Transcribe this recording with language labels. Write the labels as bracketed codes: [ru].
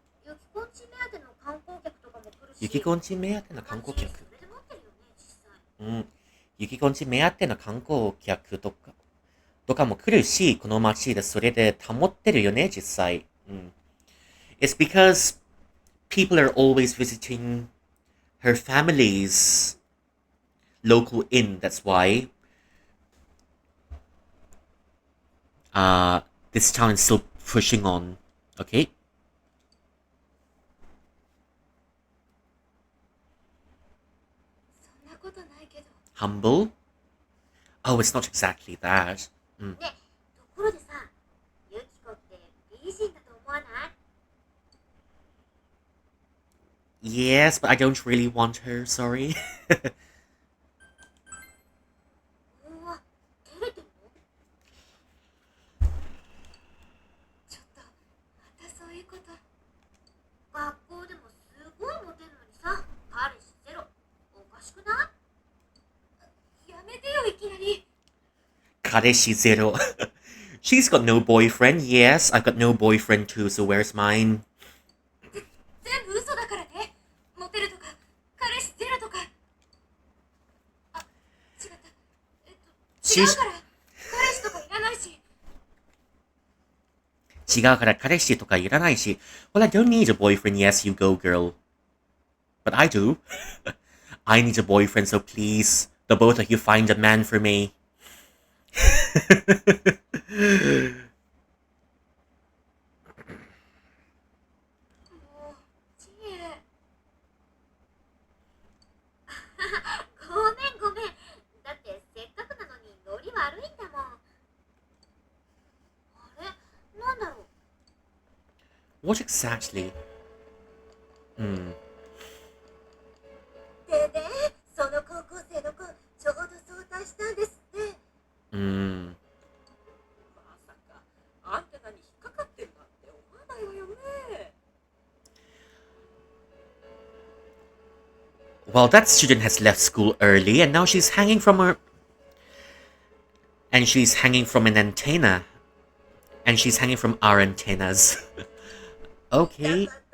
[ja] ユキコンチ目当ての観光客とかも来るし、雪こんち目当ての観光客。それで待ってるよね、実際。雪こんち目当ての観光客とかも来るし、この街でそれで保ってるよね、実際。 [en] It's because people are always visiting her family's local inn. That's why this town is still pushing on. Okay? [ja] そんなことないけど。 [en] Humble? Oh, it's not exactly that. [ja] ね、ところでさ、ユキコって美人だと思わない？ [en] Yes, but I don't really want her, sorry. [ja] うわ、照れてんの？ちょっと、またそういうこと。学校でもすごいモテるのにさ、彼氏ゼロ。おかしくない？やめてよ、いきなり。 [en] Kareshi zero. She's got no boyfriend. Yes, I've got no boyfriend too, so where's mine? [ja] 全部嘘だからね。モテるとか、彼氏ゼロとか。あ、違った。違うから、彼氏とかいらないし。違うから彼氏とかいらないし。 [en] Well, I don't need a boyfriend. Yes, you go, girl. But I do. I need a boyfriend, so please, the both of you find a man for me. [ja] もう、ちえ。ごめんごめん。だってせっかくなのにノリ悪いんだもん。あれ、なんだろう。 [en] What exactly? [ja] でね、その高校生の子、ちょうど早退したんですって。まさかアンテナに引っかかってるなんて思わないわよね。 [en] Well, that student has left school early, and now she's hanging from her. And she's hanging from an antenna. And she's hanging from our antennas. Okay.